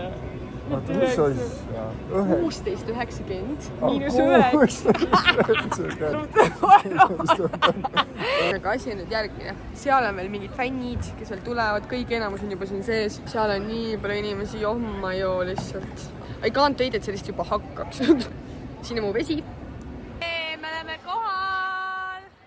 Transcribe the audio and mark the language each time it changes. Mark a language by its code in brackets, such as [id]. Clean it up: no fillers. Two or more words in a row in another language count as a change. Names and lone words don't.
[et] Oota, mis oli? 16,90 miinus 9. Aga asi on nüüd järgmine. Seal on veel mingid fännid, kes veel tulevad. Kõik enamus on juba siin sees. Seal on nii palju inimesi. Oma joo lihtsalt. [en] I can't wait, [et] et sellist juba hakkaks. Siin on mu vesi. Me oleme kohal.